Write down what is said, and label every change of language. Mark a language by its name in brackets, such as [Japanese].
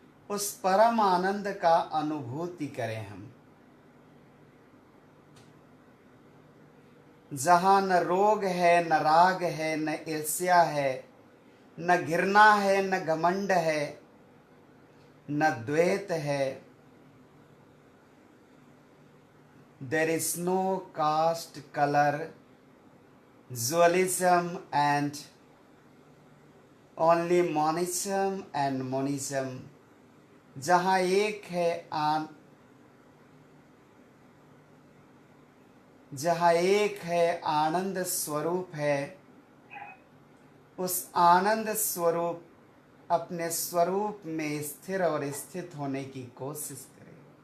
[Hindi] उस परम आनंद का अनुभूति करें हम। जहाँ न रोग है, न राग है, न ईर्ष्या है, न घृणा है, न घमंड है, न द्वेत है। [English] There is no caste, colour, dualism and only monism and monism। [Hindi] जहाँ एक है जहाँ एक है आनंद स्वरूप है, उस आनंद स्वरूप अपने स्वरूप में स्थिर और स्थित होने की कोशिश करें।